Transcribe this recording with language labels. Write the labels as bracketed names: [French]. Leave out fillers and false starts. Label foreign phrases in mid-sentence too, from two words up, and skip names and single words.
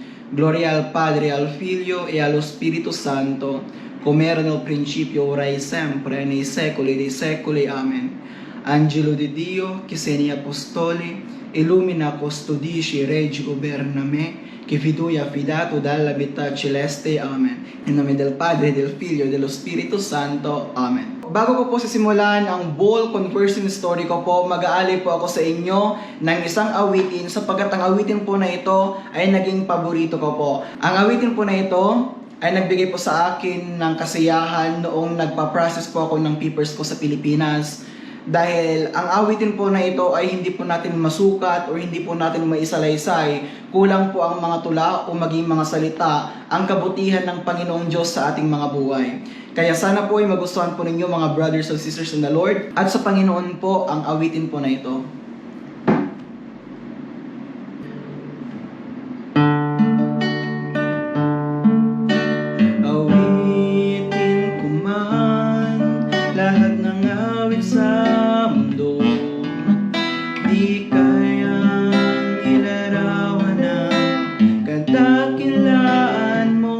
[Italian] Gloria al Padre, al Figlio e allo Spirito Santo, come era nel principio, ora e sempre, nei secoli dei secoli. Amen. Angelo di Dio, che sei negli apostoli, illumina, custodisci, reggi, governa me, che vi tu hai affidato dalla vita celeste. Amen. In nome del Padre, del Figlio e dello Spirito Santo. Amen. [Filipino] Bago ko po sisimulan ang [English] bull conversion story [Filipino] ko po, mag-aali po ako sa inyo ng isang awitin sapagkat ang awitin po na ito ay naging paborito ko po. Ang awitin po na ito ay nagbigay po sa akin ng kasiyahan noong nagpa-process po ako ng papers ko sa Pilipinas. Dahil ang awitin po na ito ay hindi po natin masukat o hindi po natin maisalaysay. Kulang po ang mga tula o maging mga salita ang kabutihan ng Panginoong Diyos sa ating mga buhay. Kaya sana po ay magustuhan po ninyo mga [English] brothers and sisters in the Lord. [Filipino] At sa Panginoon po ang awitin po na ito. Awitin ko man lahat ng awit sa mundo, di kayang ilarawan ang kadakilaan mo.